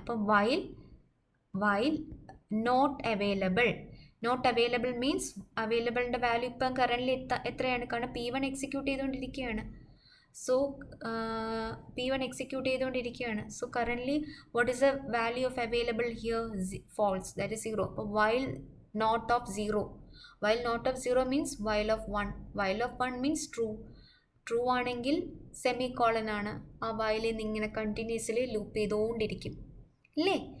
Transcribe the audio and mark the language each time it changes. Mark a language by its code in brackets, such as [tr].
[en] അപ്പം while not available. [ml] Not available means അവൈലബിളിൻ്റെ value ഇപ്പം currently എത്രയാണ്? കാരണം P1 എക്സിക്യൂട്ട് ചെയ്തുകൊണ്ടിരിക്കുകയാണ്. സോ P1 എക്സിക്യൂട്ട് ചെയ്തുകൊണ്ടിരിക്കുകയാണ്. [en] So currently what is the value of available here? False, that is 0. അപ്പോൾ while not of 0. While not of 0 means while of 1. While of 1 means true. [ml] True ആണെങ്കിൽ semicolon ആണ്. ആ while നിന്ന് ഇങ്ങനെ continuously loop ചെയ്തുകൊണ്ടിരിക്കും ഇല്ലേ?